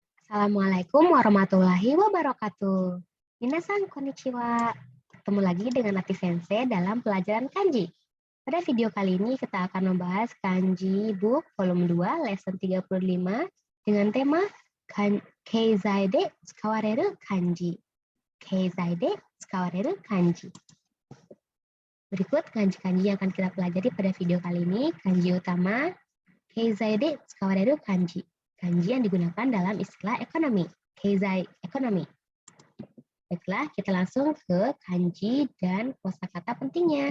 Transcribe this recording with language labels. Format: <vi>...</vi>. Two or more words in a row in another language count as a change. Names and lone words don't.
<ar>السلام عليكم ورحمة الله وبركاته.</ar> <ja>皆さんこんにちは.</ja> <id>Ketemu lagi dengan Lati Sensei dalam pelajaran kanji. Pada video kali ini kita akan membahas</id> <en>kanji book volume 2 lesson 35</en> <id>dengan tema</id> <ja>経済で使われる漢字. 経済で使われる漢字.</ja> <id>Berikut kanji-kanji yang akan kita pelajari pada video kali ini. Kanji utama</id> <ja>経済で使われる漢字.</ja> <id>Kanji yang digunakan dalam istilah ekonomi, keizai ekonomi. Baiklah, kita langsung ke kanji dan kosakata pentingnya.</id>